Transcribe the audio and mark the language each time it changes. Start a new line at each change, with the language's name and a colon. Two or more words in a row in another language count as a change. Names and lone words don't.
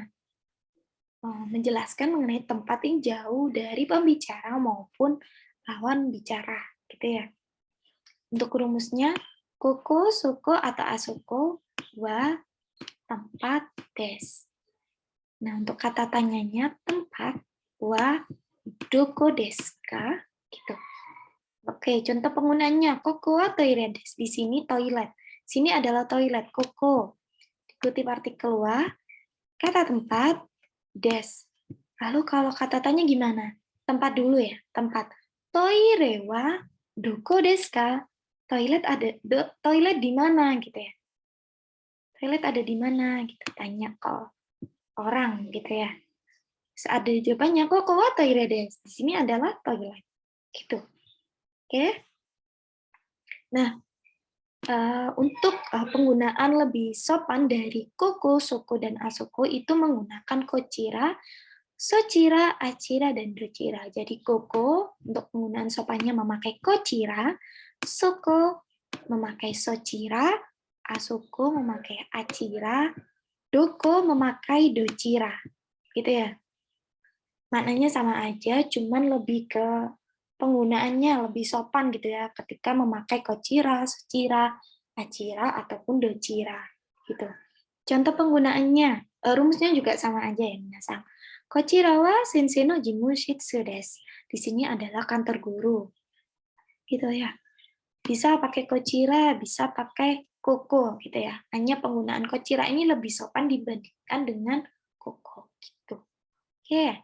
Indonesian: Menjelaskan mengenai tempat yang jauh dari pembicara maupun lawan bicara, gitu ya. Untuk rumusnya,
Japanese: ここ、そこ,
Indonesian: atau asoko, wa, tempat, des. Nah, untuk kata tanyanya, tempat, wa,
Japanese: どこですか,
Indonesian: gitu. Oke, contoh penggunanya,
Japanese: ここはトイレです.
Indonesian: Di sini toilet. Sini adalah toilet, koko. Ikuti partikel wa, kata tempat, des. Lalu kalau kata tanya gimana? Tempat dulu ya, tempat.
Japanese: トイレはどこですか?
Indonesian: Toilet toilet di mana gitu ya. Toilet ada di mana gitu, tanya ke orang gitu ya. Saat ada jawabannya
Japanese: ここはトイレです.
Indonesian: Di sini adalah toilet. Gitu. Oke. Nah, untuk penggunaan lebih sopan dari koko, soko, dan asoko itu menggunakan
Japanese: こちら、そちら、あちら,
Indonesian: dan dochira. Jadi koko untuk penggunaan sopannya memakai kochira, soko memakai sochira, asoko memakai achira, doko memakai dochira. Gitu ya. Maknanya sama aja, cuman lebih ke penggunaannya lebih sopan gitu ya ketika memakai
Japanese: こちら、そちら、あちら,
Indonesian: ataupun dochira. Gitu. Contoh penggunaannya, rumusnya juga sama aja ya, minasang.
Japanese: こちらは先生の事務所です.
Indonesian: Di sini adalah kantor guru. Gitu ya. Bisa pakai kochira, bisa pakai koko gitu ya. Hanya penggunaan kochira ini lebih sopan dibandingkan dengan koko gitu. Oke.